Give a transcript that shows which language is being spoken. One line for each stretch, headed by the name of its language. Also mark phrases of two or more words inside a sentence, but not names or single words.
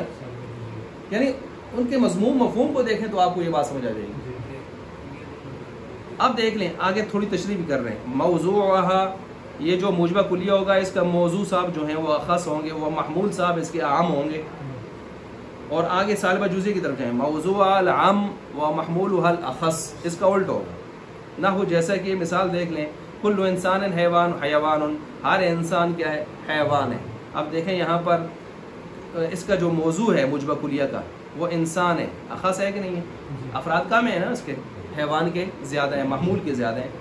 Urdu: یعنی ان کے مضمون مفہوم کو دیکھیں تو آپ کو یہ بات سمجھ آ جائے گی. اب دیکھ لیں آگے تھوڑی تشریح بھی کر رہے ہیں. موضوعها، یہ جو موجبہ کلیہ ہوگا اس کا موضوع صاحب جو ہیں وہ اخص ہوں گے، وہ محمول صاحب اس کے عام ہوں گے. اور آگے سالبہ جزیہ کی طرف جائیں،
Arabic: موضوع العام و محمولها الاخص،
Urdu: اس کا الٹ ہوگا. نحو جیسا کہ مثال دیکھ لیں
Arabic: کل انسان حیوان حیوان،
Urdu: ہر انسان کیا ہے؟ حیوان ہے. اب دیکھیں یہاں پر اس کا جو موضوع ہے موجبہ کلیہ کا وہ انسان ہے، اخص ہے کہ نہیں ہے؟ افراد کم ہیں نا اس کے، حیوان کے زیادہ ہیں، محمول کے زیادہ ہیں.